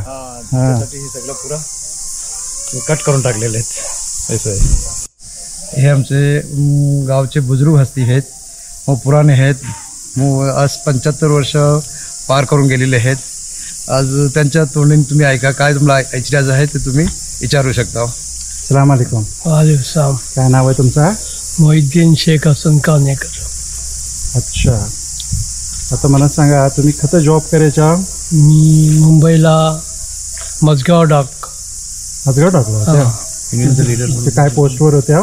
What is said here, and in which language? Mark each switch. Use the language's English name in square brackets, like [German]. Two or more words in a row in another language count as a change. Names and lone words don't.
[Marathi] त्यासाठी हे सगळं पुरा कट करून टाकलेले आहेत. असं आहे. हे आमचे गावचे बुजुर्ग हस्ती आहेत. मग पुराणे आहेत. मग आज 75 वर्ष पार करून गेलेले आहेत. आज त्यांच्या तोंडून तुम्ही ऐका, काय तुम्हाला ऐकायचं आहे ते तुम्ही विचारू शकता. [Arabic] سلام عليكم. वालेकुम. [Marathi] काय नाव आहे तुमचं? मोहिद्दीन शेख हसन कानेकर. अच्छा, आता मला सांगा तुम्ही खतं जॉब करायच्या? मी मुंबईला मजगाव मजगाव टाकलं होत्या. काय पोस्टवर होत्या?